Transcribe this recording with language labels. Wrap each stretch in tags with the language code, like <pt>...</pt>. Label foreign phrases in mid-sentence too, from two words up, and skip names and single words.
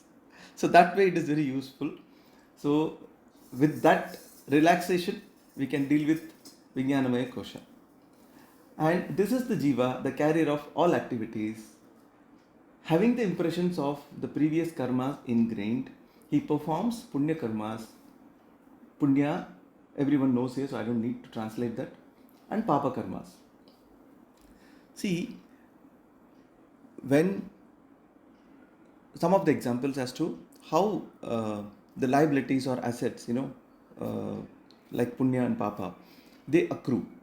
<en>So that way it is very useful. So with that relaxation, we can deal with</en> <sa>Vijnanamaya kosha.</sa> <en>And this is the jiva, the carrier of all activities. Having the impressions of the previous karmas ingrained, he performs</en> <sa>punya karmas.</sa> <en>Punya, everyone knows here, so I don't need to translate that. And</en> <sa>papa karmas.</sa> <en>See, when some of the examples as to how the liabilities or assets, like punya and papa, they accrue.</en>